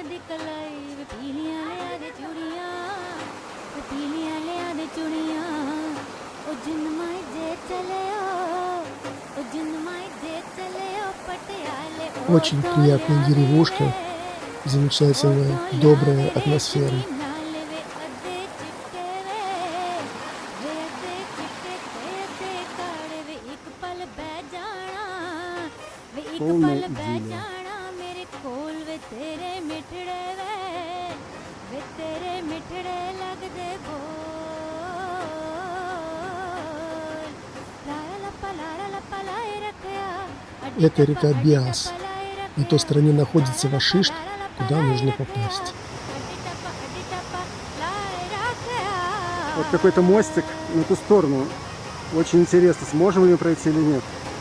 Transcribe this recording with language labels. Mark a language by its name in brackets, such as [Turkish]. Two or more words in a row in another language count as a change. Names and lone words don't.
[Punjabi] ਦੀ ਕਲਾਈ ਵੇ ਪੀਲੀਆਂ ਲੈ ਦੇ ਚੂੜੀਆਂ ਵੇ ਪੀਲੀਆਂ ਲੈ ਦੇ ਚੂੜੀਆਂ ਓ ਜਿਨ ਮਾਈ ਜੇ ਚਲੇ ਓ ਜਿਨ ਮਾਈ ਜੇ ਚਲੇ ਓ ਪਟਿਆਲੇ [Russian] Очень приятная деревушка, замечательная, добрая атмосфера. Полная идиллия. [Punjabi] ਮੇਰੇ ਕੋਲ ਵੇ ਤੇਰੇ ਮਿੱਠੜੇ ਵੇ ਤੇਰੇ ਮਿੱਠੜੇ ਲਗ ਦੇ ਬੋਲ ਲਾਰਾ ਲੱਪਾ ਲਾਈ ਰੱਖਿਆ [Russian] Это река Биас. На той стороне находится Вашишт, куда нужно попасть. Вот какой-то мостик на ту сторону. Очень интересно, сможем ли мы пройти или нет.